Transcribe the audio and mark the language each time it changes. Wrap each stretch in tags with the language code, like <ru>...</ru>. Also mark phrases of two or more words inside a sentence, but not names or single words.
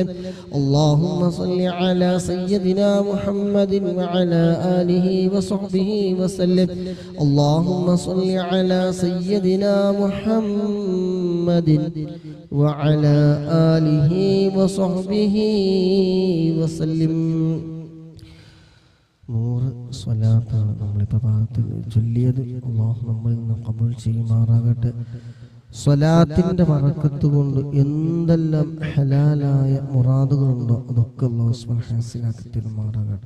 <ar>اللهم صل على سيدنا محمد وعلى آله وصحبه وسلم. اللهم صل على سيدنا محمد وعلى آله وصحبه وسلم.</ar> <ml>നൂറ് സ്വലാത്താണ് നമ്മളിപ്പോൾ ഭാഗത്ത് ചൊല്ലിയത്. അല്ലാഹു നമ്മളിൽ നിന്ന് ഖബൂൽ ചെയ്യുമാറാകട്ടെ. സ്വലാത്തിന്റെ ബറക്കത്ത് കൊണ്ട് എന്തെല്ലാം ഹലാലായ മുറാദുകളുണ്ടോ അതൊക്കെ</ml> <ar>الله سبحانه</ar> <ml>ഹാസിലാക്കി തരുമാറാകട്ടെ.</ml>